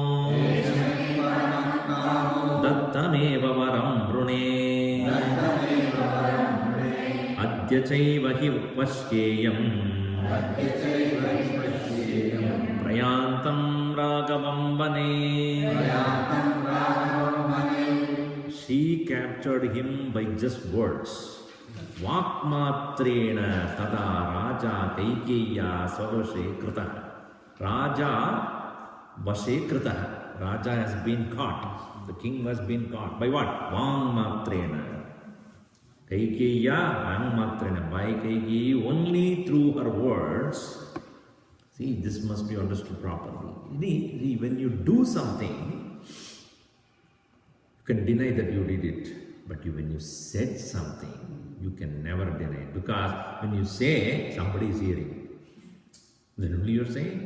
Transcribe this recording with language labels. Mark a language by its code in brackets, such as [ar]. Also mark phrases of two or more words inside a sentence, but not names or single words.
[sa] दत्तमेव वरं वृणे अद्य चैव हि पश्येयम् प्रयान्तं राघवं वने [en] She captured him by just words. [sa] वाङ्मात्रेण तदा राजा कैकेय्या स्ववशे कृतः. राजा वशे कृतः. [en] Raja has been caught. The king has been caught. By what? Vakmatrena. [sa] कैकेय्या वाङ्मात्रेण. [en] By Kaikeyi only through her words. See, this must be understood properly. See, when you do something, you can deny that you did it, but when you said something, you can never deny it, because when you say, somebody is hearing, then only you are saying.